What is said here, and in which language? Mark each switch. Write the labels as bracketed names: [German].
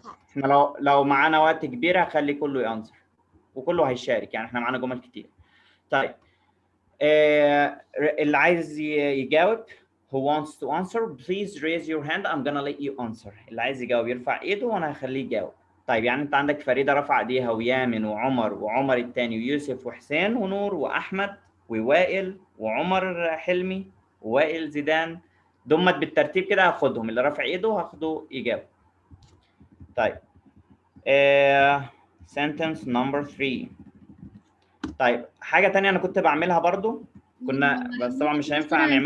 [Arabic] احنا لو معانا وقت كبير هخلي كله يانسر وكله هيشارك، يعني احنا معانا جمل كتير. طيب اللي عايز يجاوب [English] who wants to answer please raise your hand I'm gonna let you answer. [Arabic] اللي عايز يجاوب يرفع ايده وانا هخليه يجاوب. طيب يعني انت عندك فريدة رفع ايديها، ويامن وعمر الثاني، ويوسف وحسين ونور واحمد ووائل وعمر حلمي ووائل زيدان. دمت بالترتيب كده هاخدهم، اللي رفع ايده هاخده يجاوب. طيب [English] sentence number 3. [Arabic] طيب حاجة تانية أنا كنت بعملها برضو، بس طبعا مش هينفع نعملها.